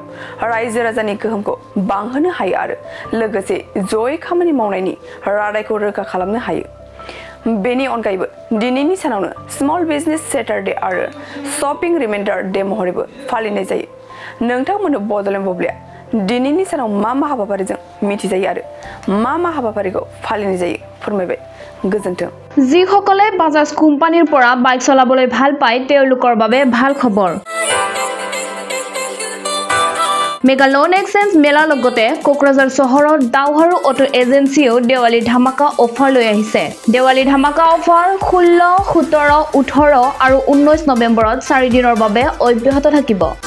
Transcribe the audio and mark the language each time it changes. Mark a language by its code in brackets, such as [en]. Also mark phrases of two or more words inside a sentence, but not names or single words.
[brx] रायजो राजानि गोहोमखौ बांहोनो हायो आरो लोगोसे जयै खामानि मावनायनि रादायखौ रोखा खालामनो हायो बेनि अनगायैबो दिनैनि सानावनो [en] small business Saturday [brx] आरो [en] shopping reminder day [brx] महरैबो फालिनाय जायो नोंथांमोननो बड'लेण्ड बुब्लिया दिनैनि सानाव मा हाबाफारिजों मिथिजायो आरो मा हाबाफारिखौ फालिनाय जायो फोरमायबाय गोजोन्थों [as] যিসকলে বাজাজ কোম্পানীৰ পৰা বাইক চলাবলৈ ভাল পায় তেওঁলোকৰ বাবে ভাল খবৰ [en] mega loan exchange [as] মেলাৰ লগতে কোকৰাঝাৰ চহৰৰ দাওহাৰু অটো এজেন্সিও দেৱালী ধামাকা অফাৰ লৈ আহিছে দেৱালী ধামাকা অফাৰ 16, 17, 18 আৰু 19 নৱেম্বৰত 4 দিনৰ বাবে অব্যাহত থাকিব